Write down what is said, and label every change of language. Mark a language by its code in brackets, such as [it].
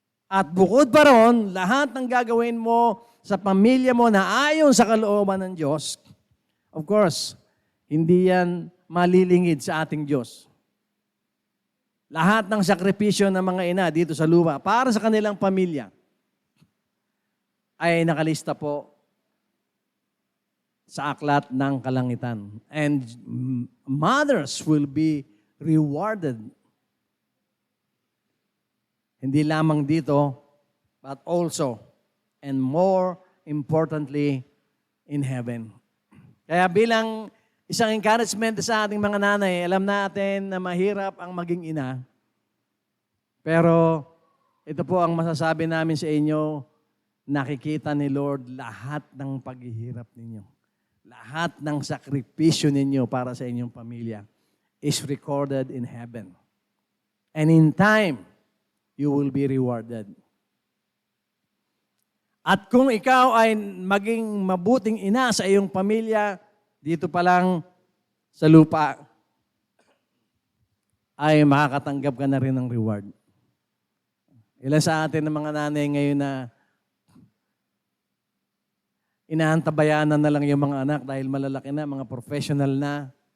[tl] At bukod pa ron, lahat ng gagawin mo sa pamilya mo na ayon sa kalooban ng Diyos, [en] of course, [tl] hindi yan malilingid sa ating Diyos. Lahat ng sakripisyo ng mga ina dito sa lupa para sa kanilang pamilya ay nakalista po sa aklat ng kalangitan. [en] And mothers will be rewarded. [tl] Hindi lamang dito, [en] but also, and more importantly, in heaven. [tl] Kaya bilang isang encouragement sa ating mga nanay, alam natin na mahirap ang maging ina. Pero ito po ang masasabi namin sa inyo, nakikita ni Lord lahat ng paghihirap ninyo. Lahat ng sakripisyo ninyo para sa inyong pamilya [en] is recorded in heaven. And in time, you will be rewarded. [tl] At kung ikaw ay maging mabuting ina sa iyong pamilya, dito pa lang sa lupa, ay makakatanggap ka na rin ng reward. Ilan sa atin ng mga nanay ngayon na inaantabayanan na lang yung mga anak dahil malalaki na, mga professional na.